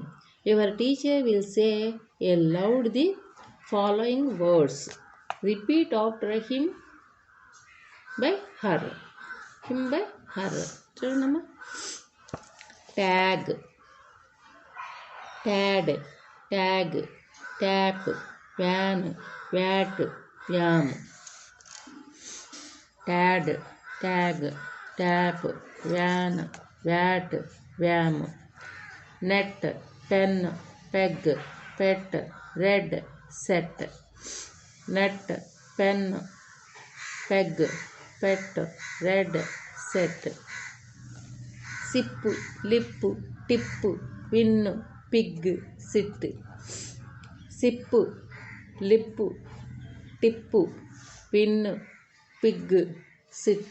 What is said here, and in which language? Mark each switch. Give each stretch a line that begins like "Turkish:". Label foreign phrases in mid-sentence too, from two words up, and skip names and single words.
English: Your teacher will say aloud the following words. Repeat after him by her, him by her. చూడమ్మా, tag, tad, tag, tap, van, vat, yam. Tad, tag, tap, van, vat, vam. Net, pen, peg, pet, red, set. Net, pen, peg, pet, red, set. Sip, lip, tip, win, pig, sit. Sip, lip, tip, win, pig, sit.